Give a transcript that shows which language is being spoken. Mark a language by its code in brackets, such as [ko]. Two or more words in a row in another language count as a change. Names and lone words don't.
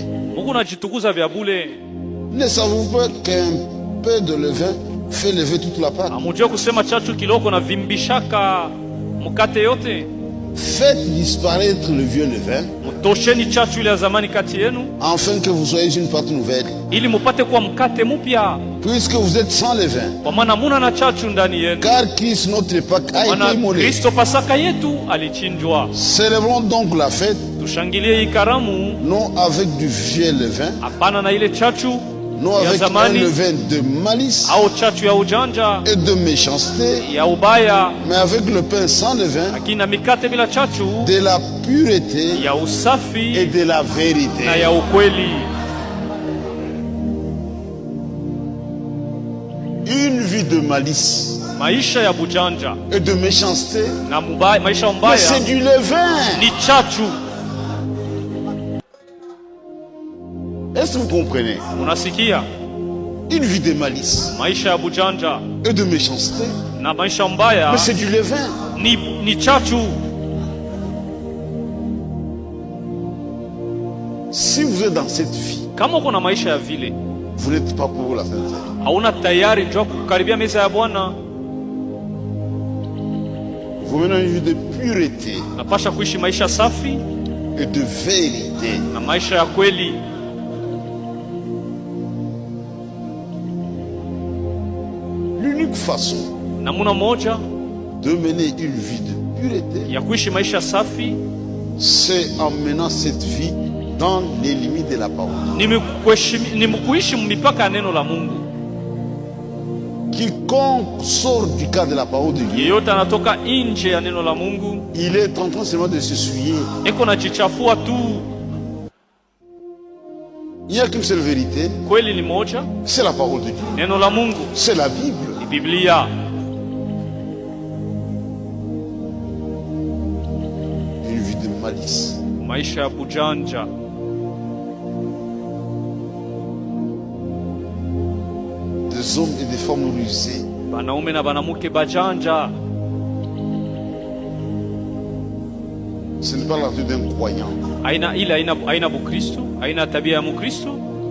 [sw] Mungu najitukuza vya bule. [fr] Ne savez-vous pas qu'un peu de levain fait lever toute la pâte? [sw] Amujua kusema chachu kiloko na vimbishaka mkate yote. [fr] Faites disparaître le vieux levain, [sw] Mtosheni chachu ile ya zamani kati yenu, [fr] afin que vous soyez une pâte nouvelle. [sw] ili mupate kuwa mkate mpya, [fr] Puisque vous êtes sans levain, [sw] kwa maana muna na chachu ndani yenu. [fr] car Christ notre Pâque a été [sw] Maana [fr] immolé. [sw] Kristo Pasaka yetu alichinjwa. [fr] Célébrons donc la fête, [sw] Tushangilie hii karamu, [fr] non avec du vieux levain, [sw] hapana na ile chachu [fr] non [sw] ya [fr] avec un [sw] zamani [fr] levain de malice [sw] au chachu ya ujanja [fr] et de méchanceté, [sw] ya ubaya, [fr] mais avec le pain sans levain, [sw] lakini na mikate bila chachu [fr] de la pureté [sw] ya [fr] et [sw] usafi [fr] de la vérité. [sw] na ya ukweli. [fr] Une vie de malice [sw] Maisha ya bujanja [fr] et de méchanceté, [sw] na mubaya, maisha [fr] mais [sw] mbaya [fr] c'est du levain. [sw] ni chachu. [fr] Est-ce Est-ce que vous comprenez? [sw] Unasikia? [fr] Une vie de malice [sw] Maisha ya bujanja [fr] et de méchanceté, [sw] na maisha mbaya [fr] mais c'est du levain. [sw] ni chachu. [fr] Si vous êtes dans cette vie, [sw] Kama uko na maisha ya vile, [fr] vous n'êtes pas pour la Sainte Seine. [sw] hauna tayari njoo kukaribia meza ya Bwana. [fr] Vous menez une vie de pureté [sw] Napasha kuishi maisha safi [fr] et de vérité. [sw] na maisha ya kweli. [fr] L'unique façon [sw] Namuna moja [fr] de mener une vie de pureté, [sw] ya kuishi maisha safi [fr] c'est en menant cette vie dans les limites de la parole. [sw] ni mkuishi mipaka ya neno la Mungu. [fr] Quiconque sort du cadre de la parole de Dieu, [sw] Yeyote anatoka nje ya neno la Mungu [fr] il est en train seulement de se souiller. [sw] eko na jichafua tu. [fr] Il n'y a qu'une seule vérité, [sw] Kweli ni moja, [fr] c'est la parole de Dieu. [sw] neno la Mungu [fr] C'est la Bible. [sw] ni Biblia. [fr] Une vie de malice. [sw] Maisha ya bujanja, [fr] Des hommes et des femmes rusés. [sw] banaume na banamuke bajanja. [fr] Ce n'est pas l'attitude d'un croyant. [sw] Aina Bukristo, aina tabia ya Mukristo.